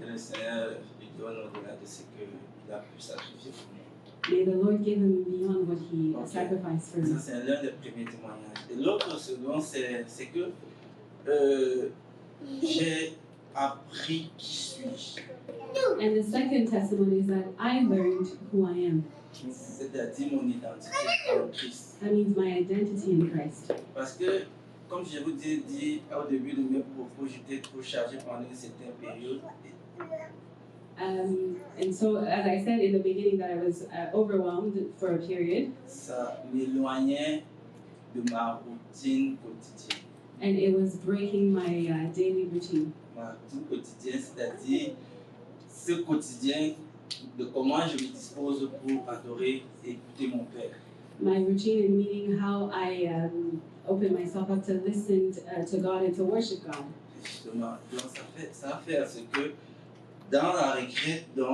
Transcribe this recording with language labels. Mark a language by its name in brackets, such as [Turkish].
[French] Que le Seigneur lui donne au-delà de ce qu'il a pu sacrifier pour moi. [English] May the Lord give him beyond what he Okay. sacrificed for [French] Ça, [English] me. [French] c'est l'un des premiers témoignages. Et l'autre second, c'est que j'ai appris qui suis-je. [English] And the second testimony is that I learned who I am. [French] C'est-à-dire mon identité en Christ. [English] That means my identity in Christ. [French] Parce que, comme je vous ai dit au début de mes propos, j'étais trop chargé pendant une certaine période. [English] And so, as I said in the beginning, that I was overwhelmed for a period, [French] Ça m'éloignait de ma routine quotidienne. [English] and it was breaking my daily routine. [French] Ma routine quotidienne, c'est-à-dire ce quotidien de comment je me dispose pour adorer et écouter mon Père. [English] My routine in meaning how I open myself up to listen to God and to worship God. [French] Justement, donc ça a fait à ce que dans la retraite,